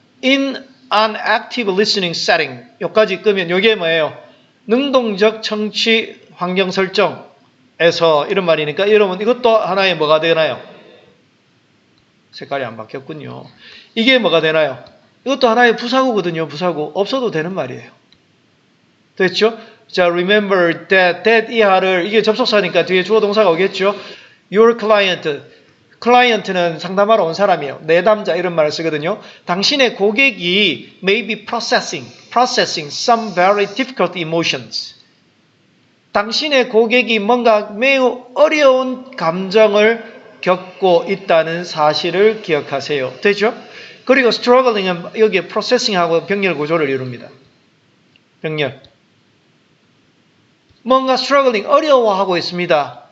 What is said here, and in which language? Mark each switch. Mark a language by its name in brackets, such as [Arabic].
[English] in an active listening setting. [Korean] 여기까지 끄면 이게 뭐예요? 능동적 청취 환경 설정에서 이런 말이니까 여러분 이것도 하나의 뭐가 되나요? 색깔이 안 바뀌었군요. 이게 뭐가 되나요? 이것도 하나의 부사구거든요. 부사구. 없어도 되는 말이에요. 됐죠? 자, [English] remember that [Korean] 이하를 이게 접속사니까 뒤에 주어 동사가 오겠죠? Your client는 상담하러 온 사람이에요. 내담자 이런 말을 쓰거든요. 당신의 고객이 [English] may be processing some very difficult emotions. [Korean] 당신의 고객이 뭔가 매우 어려운 감정을 겪고 있다는 사실을 기억하세요. 되죠? 그리고 struggling은 여기에 processing하고 병렬 구조를 이룹니다. 병렬. 뭔가 struggling, 어려워하고 있습니다.